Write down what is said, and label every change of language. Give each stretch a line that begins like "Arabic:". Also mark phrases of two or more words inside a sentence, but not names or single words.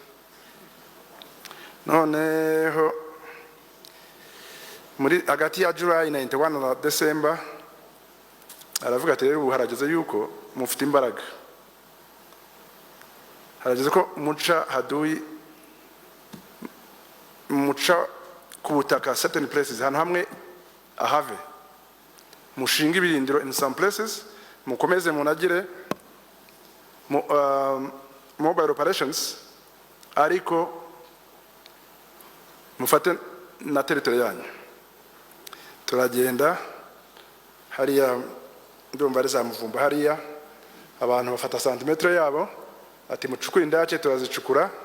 Kinyarwanda: Noneho muri hagati ya July 91 na December aravuga ati rero ubu harageze yuko mufite imbaraga, harageze ko muca Haduyi, muca ku butaka
English: certain places,
Kinyarwanda: hano hamwe ahave, mushinga ibirindiro
English: in some places,
Kinyarwanda: mukomeze munagire
English: mobile operations,
Kinyarwanda: ariko mufate na territory yanyu. Turagenda hariya, ndumva ari za Muvumba hariya, abantu bafata santimetre yabo, ati mucukure indake, turazicukura.